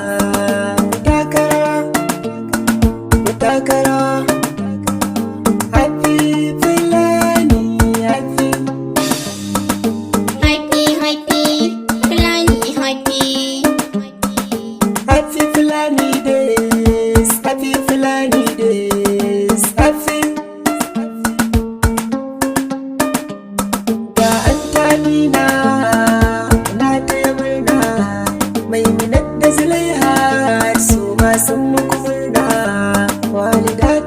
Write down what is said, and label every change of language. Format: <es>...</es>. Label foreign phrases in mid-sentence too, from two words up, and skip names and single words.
<ha>Takara,</ha> <en>happy Fulani, happy Fulani days, happy Fulani days, happy.</en> <ha>Ga Antamina na taya murna, Maimunat da Zulaiha su ma sun muku murna. Walida</ha>